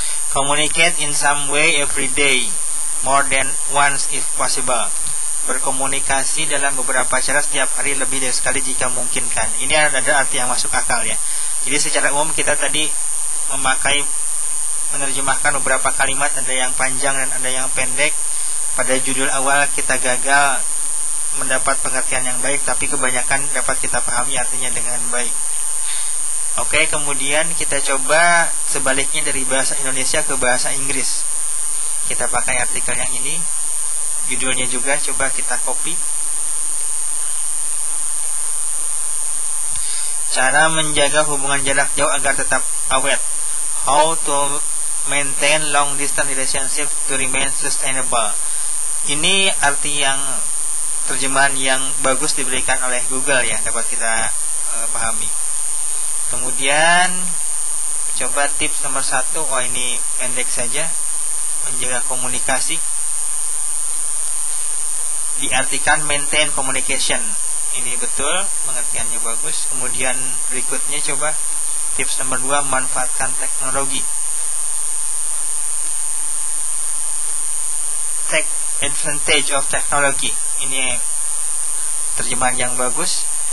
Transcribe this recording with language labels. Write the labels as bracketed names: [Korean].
[English] Communicate in some way every day, more than once if possible. [Indonesian] Berkomunikasi dalam beberapa cara setiap hari lebih dari sekali jika memungkinkan. Ini ada arti yang masuk akal ya. Jadi secara umum kita tadi menerjemahkan beberapa kalimat, ada yang panjang dan ada yang pendek. Pada judul awal kita gagal mendapat pengertian yang baik, tapi kebanyakan dapat kita pahami artinya dengan baik. Oke, kemudian kita coba sebaliknya dari bahasa Indonesia ke bahasa Inggris. Kita pakai artikel yang ini, judulnya juga coba kita copy. Cara menjaga hubungan jarak jauh agar tetap awet. [English] How to maintain long distance relationship to remain sustainable. [Indonesian] Ini arti yang terjemahan yang bagus diberikan oleh Google ya, dapat kita pahami. Kemudian coba tips nomor 1. Ini pendek saja. Menjaga komunikasi. Diartikan [English] maintain communication. [Indonesian] Ini betul, pengertiannya bagus. Kemudian berikutnya coba tips nomor 2, manfaatkan teknologi. [English] Take advantage of technology. [Indonesian] Ini terjemahan yang bagus.